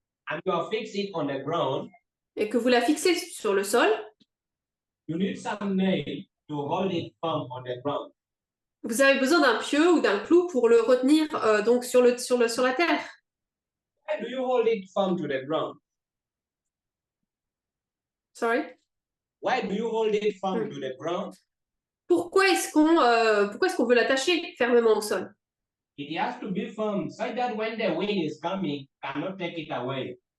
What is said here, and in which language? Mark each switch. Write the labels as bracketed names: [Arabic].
[English] and you are fixed it on the ground, [French] et que vous la fixez sur le sol, [English] you need some nail to hold it firm on the ground. [French] vous avez besoin d'un pieu ou d'un clou pour le retenir donc sur la terre. [English] Why do you hold it firm to the ground? Sorry. Why do you hold it firm to the ground? [French] Pourquoi est-ce qu'on veut l'attacher fermement au sol? [English] It has to be firm so that when the wind is coming, cannot take it away.